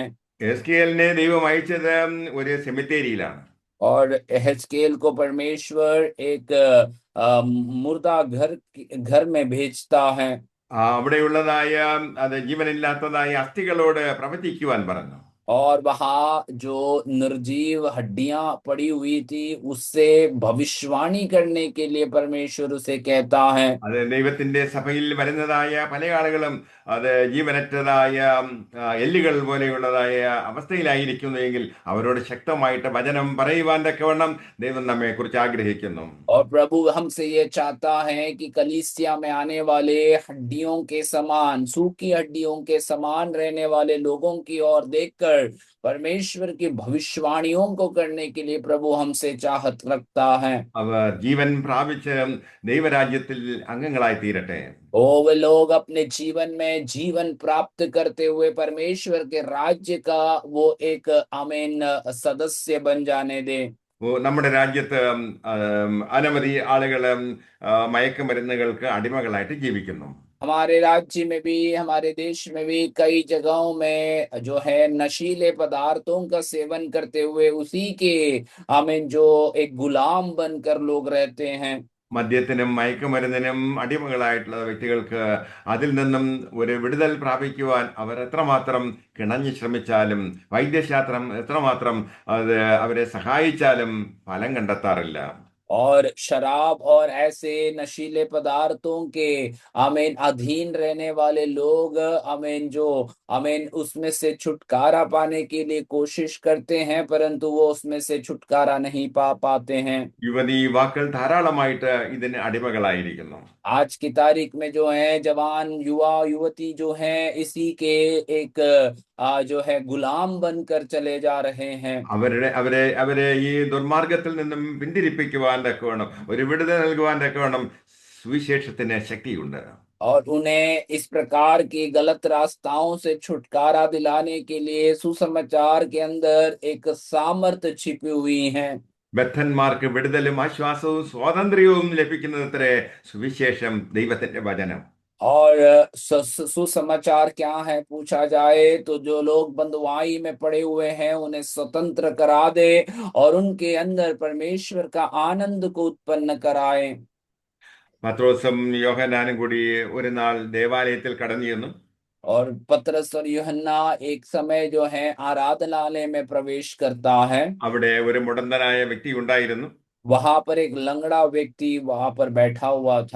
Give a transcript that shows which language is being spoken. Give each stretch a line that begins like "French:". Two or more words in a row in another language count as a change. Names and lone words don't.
Malayalam: യെസ്കേലിനെ ദൈവം അയച്ചത് ഒരു സെമിത്തേരിയിലാണ്.
Hindi: और एहस्केल को परमेश्वर एक मुर्दा घर में भेजता है।
Malayalam: അവിടെയുള്ളതായ അത് ജീവനില്ലാത്തതായ അസ്ഥികളോട് പ്രവചിക്കുവാൻ പറഞ്ഞു.
Hindi: और वहां जो निर्जीव हड्डियां पड़ी हुई थी उससे भविष्यवाणी करने के लिए परमेश्वर उसे कहता है।
Malayalam: അത് ദൈവത്തിന്റെ സഭയിൽ വരുന്നതായ പല ആളുകളും അത് ജീവനറ്റതായ എല്ലുകൾ പോലെയുള്ളതായ അവസ്ഥയിലായിരിക്കുന്നുവെങ്കിൽ അവരോട് ശക്തമായിട്ട് വചനം പറയുവാൻ തക്കവണ്ണം ദൈവം നമ്മെ കുറിച്ച് ആഗ്രഹിക്കുന്നു.
Hindi: और प्रभु हमसे ये चाहता है कि कलीसिया में आने वाले हड्डियों के समान सूखी हड्डियों के समान रहने वाले लोगों की ओर देखकर परमेश्वर की भविष्यवाणियों को करने के लिए प्रभु हमसे चाहत रखता है।
Malayalam: അവർ ജീവൻ പ്രാപിച്ച് ദൈവരാജ്യത്തിൽ അംഗങ്ങളായി തീരട്ടെ.
Hindi: ओ वे लोग अपने जीवन में जीवन प्राप्त करते हुए परमेश्वर के राज्य का वो एक आमीन सदस्य बन जाने दे।
Malayalam: നമ്മുടെ രാജ്യത്ത് അനവധി ആളുകൾ മയക്കുമരുന്നുകൾക്ക് അടിമകളായിട്ട് ജീവിക്കുന്നു.
Hindi: हमारे राज्य में भी हमारे देश में भी कई जगहों में जो है नशीले पदार्थों का सेवन करते हुए उसी के आमीन जो एक गुलाम बनकर लोग रहते हैं।
Malayalam: മദ്യത്തിനും മയക്കുമരുന്നിനും അടിമകളായിട്ടുള്ള വ്യക്തികൾക്ക് അതിൽ നിന്നും ഒരു വിടുതൽ പ്രാപിക്കുവാൻ അവർ എത്രമാത്രം കിണഞ്ഞു ശ്രമിച്ചാലും വൈദ്യശാസ്ത്രം എത്രമാത്രം അത് അവരെ സഹായിച്ചാലും ഫലം കണ്ടെത്താറില്ല.
Hindi: और शराब और ऐसे नशीले पदार्थों के आमीन अधीन रहने वाले लोग आमीन जो आमीन उसमें से छुटकारा पाने के लिए कोशिश करते हैं परंतु वो उसमें से छुटकारा नहीं पा पाते हैं।
Malayalam: യുവതി യുവാക്കൾ ധാരാളമായിട്ട് ഇതിന് അടിമകളായിരിക്കുന്നു.
Hindi: आज की तारीख में जो है जवान युवा युवती जो हैं इसी के एक जो है गुलाम बनकर चले जा रहे हैं।
Malayalam: അവരെ ഈ ദുർമാർഗത്തിൽ നിന്നും പിന്തിരിപ്പിക്കുവാൻ തക്കവണ്ണം ഒരു വിടുതൽ നൽകുവാൻ തക്കവണ്ണം സുവിശേഷത്തിന് ശക്തിയുണ്ട്.
Hindi: और उन्हें इस प्रकार की गलत रास्ताओं से छुटकारा दिलाने के लिए सुसमाचार के अंदर एक सामर्थ्य छिपी हुई है।
Malayalam: ബദ്ധന്മാർക്ക് വിടുതലും ആശ്വാസവും സ്വാതന്ത്ര്യവും ലഭിക്കുന്നത്രേ സുവിശേഷം, ദൈവത്തിന്റെ വചനം.
Hindi: और सुसमाचार क्या है पूछा जाए तो जो लोग बंधुआई में पड़े हुए हैं उन्हें स्वतंत्र करा दे और उनके अंदर परमेश्वर का आनंद को उत्पन्न कराए।
Malayalam: പത്രോസും യോഹന്നാനും കൂടി ഒരു നാൾ ദേവാലയത്തിൽ കടന്നു ചെന്നു.
Hindi: और पतरस और यूहन्ना एक समय जो है आराधनालय में प्रवेश करता है।
Malayalam: അവിടെ ഒരു മുടന്തനായ വ്യക്തി ഉണ്ടായിരുന്നു.
Hindi: वहां पर एक लंगड़ा व्यक्ति वहां पर बैठा हुआ था।